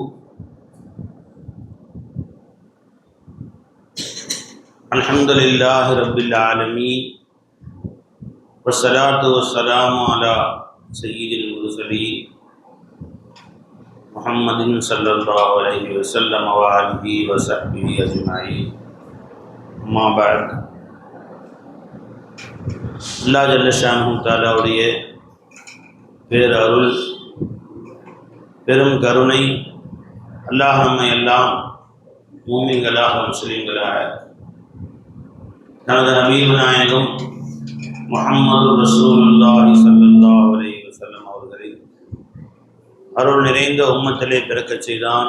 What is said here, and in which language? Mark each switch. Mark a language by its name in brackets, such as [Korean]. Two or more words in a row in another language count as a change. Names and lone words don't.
[Arabic] الحمد لله رب العالمين والصلاة والسلام على سيد المرسلين محمد صلى الله عليه وسلم وآله وصحبه أجمعين. أما بعد, [Tamil] அல்லாஹ் [Arabic] جل شأنه [Tamil] தஆலாவுடைய பேரருள் பெரும் கருணை, அல்லாஹ் நம்மை எல்லாம் மூமின்களாக முஸ்லிம்களாக தனது நபிகள் நாயகம் முஹம்மது [Arabic] رسول الله صلى الله عليه وسلم [Tamil] அவர்களை அருள் நிறைந்த உம்மத்திலே பிறக்கச் செய்தான்.